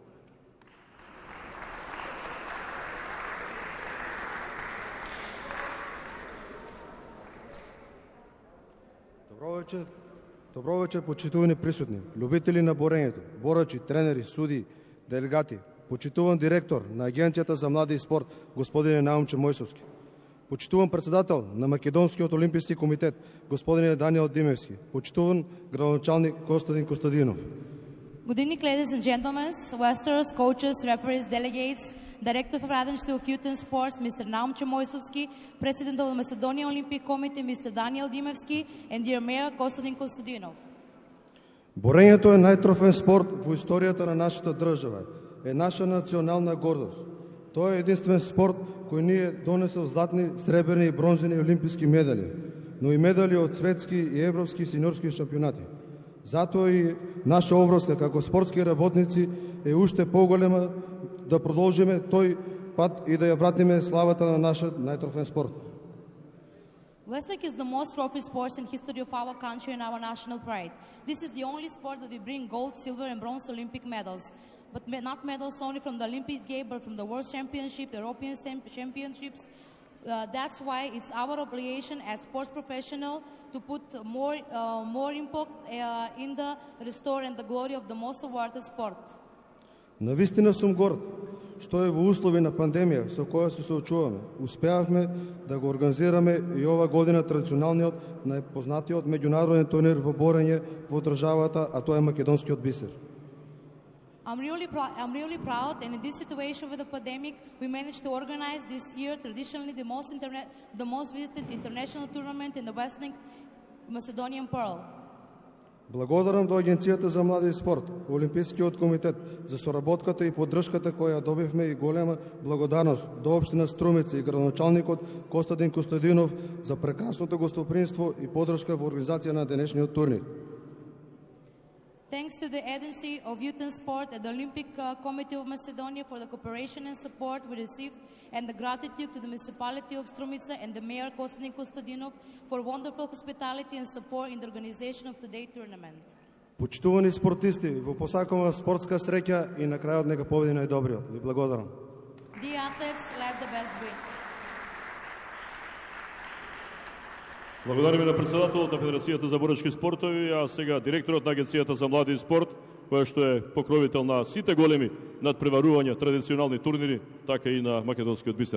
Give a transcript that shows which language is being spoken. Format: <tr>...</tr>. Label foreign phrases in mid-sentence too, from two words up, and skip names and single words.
<mk>Добро вечер, почитувани присутни, любители на борењето, борачи, тренери, суди, делегати, почитуван директор на Агенцијата за млади и спорт, господин Наумче Мојсовски, почитуван председател на Македонскиот олимписки комитет, господин Даниел Димевски, почитуван градоначалник Костадин Костадинов.</mk> <en>Good evening, ladies and gentlemen, wrestlers, coaches, referees, delegates, Director of Radnički of Youth and Sports, Mr. Naumče Mojsovski, President of the Macedonian Olympic Committee, Mr. Daniel Dimevski, and dear Mayor Kostadin Kostadinov.</en> <mk>Борењето е најтрофен спорт во историјата на нашата држава. Е наша национална гордост. Тоа е единствен спорт кој ни е донесел златни, сребрени и бронзени олимписки медали, но и медали од светски и европски сениорски шампионати. Затоа и наша обврска како спортски работници е уште поголема да продолжиме тој пат и да ја вратиме славата на нашиот најтрофен спорт.</mk> <en>Wrestling is the most trophy sport in history of our country and our national pride. This is the only sport that we bring gold, silver, and bronze Olympic medals. But not medals only from the Olympic Games, but from the World Championship, European Championships. That's why it's our obligation as sports professional to put more impact in the restore and the glory of the most awarded sport.</en> <mk>Навистина сум горд што е во услови на пандемија со која се соочуваме. Успеавме да го организираме и ова година традиционалниот, најпознатиот меѓународен турнир во борење во државата, а тоа е македонскиот бисер.</mk> <en>I'm really proud, and in this situation with the pandemic, we managed to organize this year traditionally the most visited international tournament in the Western Macedonian Pearl.</en> <mk>Благодарам до Агенцијата за млади и спорт, Олимпискиот комитет за соработката и поддршката која добивме и голема благодарност до општина Струмица и градоначалникот Костадин Костадинов за прекрасното гостопримство и поддршка во организација на денешниот турнир.</mk> <en>Thanks to the Agency of Youth and Sport and the Olympic Committee of Macedonia for the cooperation and support we received, and the gratitude to the municipality of Strumica and the mayor Konstantin Kostadinov for wonderful hospitality and support in the organization of today's tournament.</en> <mk>Почитувани спортисти, во посакувам спортска среќа и на крајот нека победи најдобриот. Ви благодарам.</mk> <en>The athletes, let the best win.</en> <mk>Благодариме на председателот на Федерацијата за боречки спортови, а сега директорот на Агенцијата за млади и спорт, која што е покровител на сите големи надпреварувања, традиционални турнири, така и на македонскиот бисер.</mk>